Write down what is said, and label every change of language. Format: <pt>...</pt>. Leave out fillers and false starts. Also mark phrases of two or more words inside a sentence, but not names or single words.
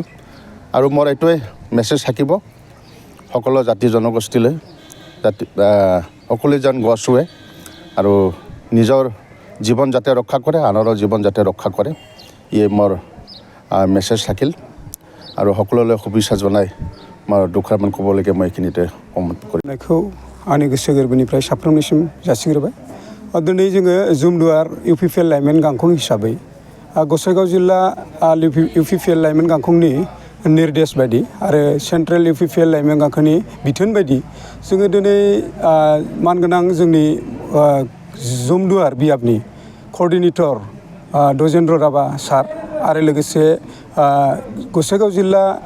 <as>আৰু মোৰ এইটোৱে মেছেজ থাকিব সকলো জাতি জনগোষ্ঠীলৈ, সকলোৱে যেন গছ ৰুৱে আৰু নিজৰ জীৱন যাতে ৰক্ষা কৰে, আনৰো জীৱন যাতে ৰক্ষা কৰে, ইয়ে মোৰ মেছেজ থাকিল। আৰু সকলোলৈ শুভেচ্ছা জনাই মই দুখাৰমান ক'বলৈকে মই এইখিনিতে কমেণ্ট</as> <brx>কৰিनायखौ आंनि गोसो गोरबोनिफ्राय साफ्रोमनिसिम जासिग्रोबाय। दिनै जोङो जमदुवार इउपिपिएल लाइमोन गांखं हिसाबै गसाइगाव जिल्ला इउपिपिएल लाइमोन गांखंनि निर्देश बायदि आरो सेन्ट्रेल इउपिपिएल लाइमोन गांखंनि बिथोन बायदि जोङो दिनै मानगोनां जोंनि जमदुवार बआवबनि कअर्डिनेटर डजेन्द्र राभा सार आरो लोगोसे गसाइगाव जिल्ला</brx>